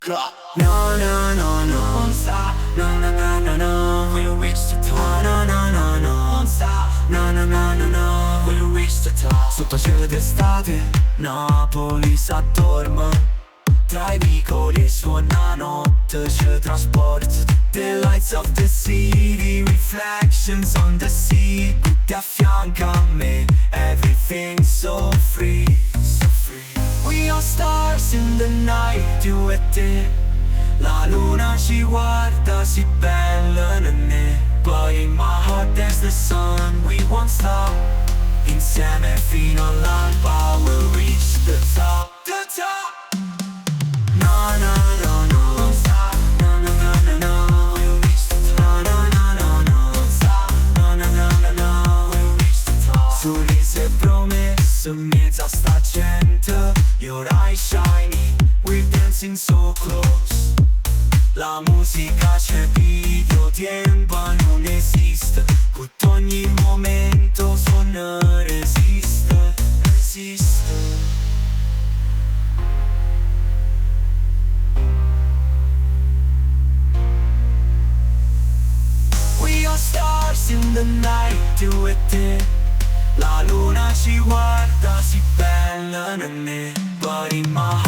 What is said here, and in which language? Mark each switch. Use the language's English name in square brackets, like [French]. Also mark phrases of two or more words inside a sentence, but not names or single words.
[English] No, no, no, no, [Italian] non sta, [English] no, no, no, no, no, we'll reach the top. No, no, no, no, [Italian] non sta, [English] no, no, no, no, no, we'll reach the top. [Italian] Sotto cielo d'estate, Napoli s'addorma. Tra i vicoli suona notte, ci trasporta. [English] The lights of the city, reflections on the sea. [Italian] Ti affianca a me, [English] everything's so free, so free. We are stars in the night, you [Italian] e te. La luna ci guarda, si bella in me. [English] But in my heart there's the sun, we won't stop. [Italian] Insieme fino all'alba, [English] we'll reach the top, the top. No, no, no, no, [Italian] non sta, [English] no, no, no, no, no, we'll reach the top. No, no, no, no, [Italian] non sta, [English] no, no, no, no, no, we'll reach the top. [Italian] Sorrise promesse in mezzo a sta gente. [English] Your eyes shiny, we're dancing so close. [Italian] La musica c'è, video, tempo non esiste. Tutto ogni momento suona, resiste, resiste. [English] We are stars in the night, you [Italian] e te. La luna ci guarda, si bella in me. [English] But in my